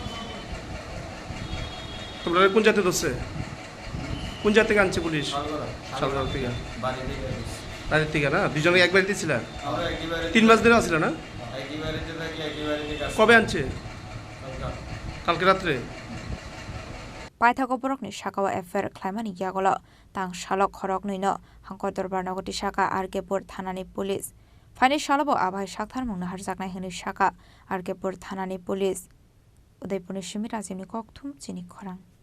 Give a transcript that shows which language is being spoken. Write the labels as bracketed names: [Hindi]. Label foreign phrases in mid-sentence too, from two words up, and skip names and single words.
[Bangla] তোমরা কোন জায়গা ধরছে কোন জায়গা থেকে আনছে পুলিশ সালগড়া থেকে বাড়ি থেকে না দুজনে এক বাড়িতে ছিল 3 মাস ধরে আছিল না একই বাড়িতে থাকি একই বাড়িতে কাজ কবে আনছে কালকে রাতে [Kok Borok] पाइथागो बरकनि साकावा एफेर ख्लायमानि यागलो तांगशालो खरकनिनो हांको दरबार नगति साका आरकेपुर थानानि पुलिस फाइनि सालबो आबाय साकथार मुंनो हारजाकनाय हनि साका आरकेपुर थानानि पुलिस उदयपुरनि सिमि राजिमनि ककथुम चिनि खरां